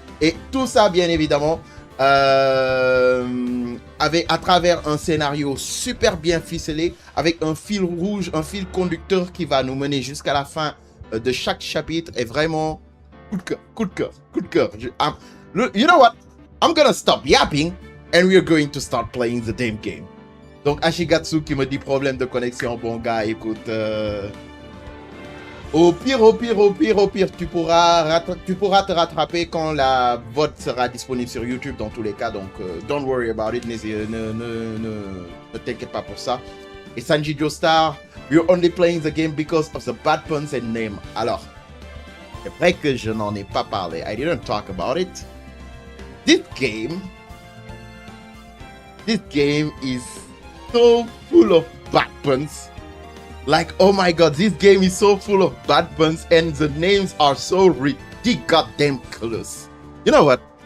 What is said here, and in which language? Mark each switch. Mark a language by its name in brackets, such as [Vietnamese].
[French] Et tout ça, bien évidemment, à travers un scénario super bien ficelé, avec un fil rouge, un fil conducteur qui va nous mener jusqu'à la fin de chaque chapitre. Et vraiment, coup de cœur, coup de cœur, coup de cœur. [English] You know what? I'm gonna stop yapping. And we are going to start playing the damn game. [French] Donc, Ashigatsu qui me dit problème de connexion. Bon, gars, écoute. Au pire, tu pourras te rattraper quand la VOD sera disponible sur YouTube dans tous les cas. [English] Donc, don't worry about it. [French] Ne t'inquiète pas pour ça. [English] Et Sanji Joestar, we're only playing the game because of the bad puns and name. [French] Alors, c'est vrai que je n'en ai pas parlé. [English] I didn't talk about it. This game is so full of bad puns. Like, oh my god, this game is so full of bad puns and the names are so ridiculous. You know what?